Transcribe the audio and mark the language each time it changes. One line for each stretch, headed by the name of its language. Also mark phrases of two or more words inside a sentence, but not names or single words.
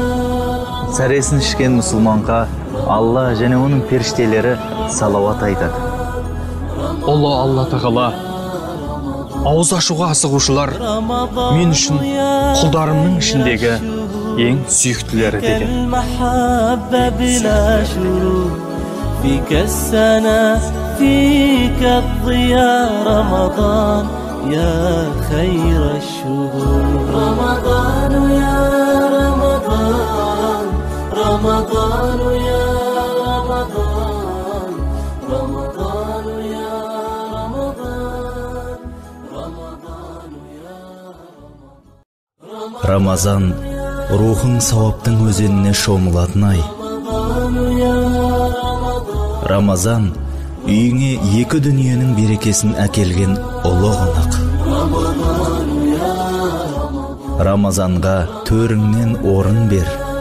Kazakh: Сәресін ішкен мұсылманға Алла және оның періштелері салауат айтады. Ұлы Алла Тағала: ауыз ашуға асығушылар мен үшін құлдарымның ішіндегі ең сүйіктілері деген.
Arabic: فيك السنة فيك الضياء رمضان يا خير الشهور رمضان يا رمضان رمضان يا رمضان رمضان يا رمضان رمضان يا رمضان
Kazakh: Рамазан рухың сауаптың өзеніне шомылатын ай. Рамазан үйіңе екі дүниенің берекесін әкелген ұлы қонақ. Рамазанға төріңнен орын бер.